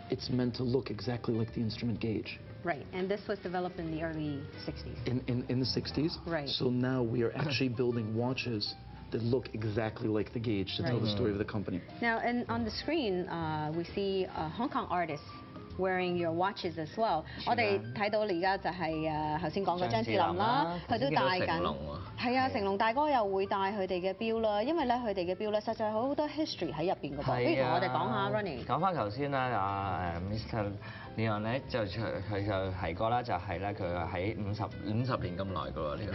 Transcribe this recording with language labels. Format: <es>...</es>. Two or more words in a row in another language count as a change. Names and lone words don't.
<en>It's meant to look exactly like the instrument gauge. Right, and this was developed in the early 60s. In the 60s. Right. So now we are actually building watches that look exactly like the gauge to tell the story of the company. Now, and on the screen, we see Hong Kong artists wearing your watches as well.</en> <yue>我哋睇到你而家就係頭先講嘅張智霖啦，佢都戴緊。係啊，成龍大哥又會戴佢哋嘅錶啦，因為咧佢哋嘅錶咧實在好多 history 喺入邊嘅噃。不如同我哋講下 Ronnie。講翻頭先啦，Mr. Leon 咧佢就提過啦，就係咧佢喺50年咁耐㗎喎呢個。</yue>